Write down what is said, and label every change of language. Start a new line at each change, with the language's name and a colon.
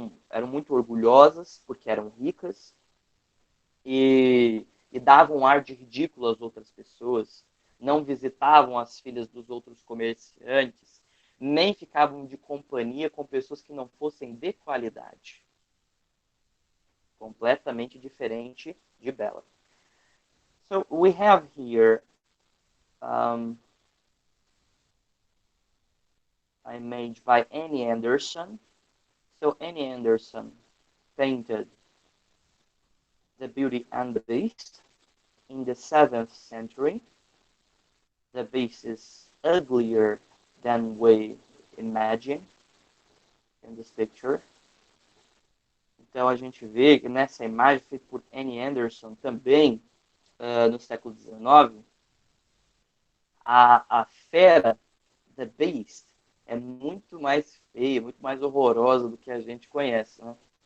Portuguese: eram muito orgulhosas porque eram ricas e davam um ar de ridículo às outras pessoas, não visitavam as filhas dos outros comerciantes, nem ficavam de companhia com pessoas que não fossem de qualidade. Completamente diferente de Bella.
English: So we have here image by Annie Anderson. So Annie Anderson painted The Beauty and the Beast in the 7th century. The beast is uglier than we imagine in this picture.
Portuguese: Então a gente vê que nessa imagem feita por Annie Anderson também no século XIX, a fera, The Beast, é muito mais feia, muito mais horrorosa do que a gente conhece, né?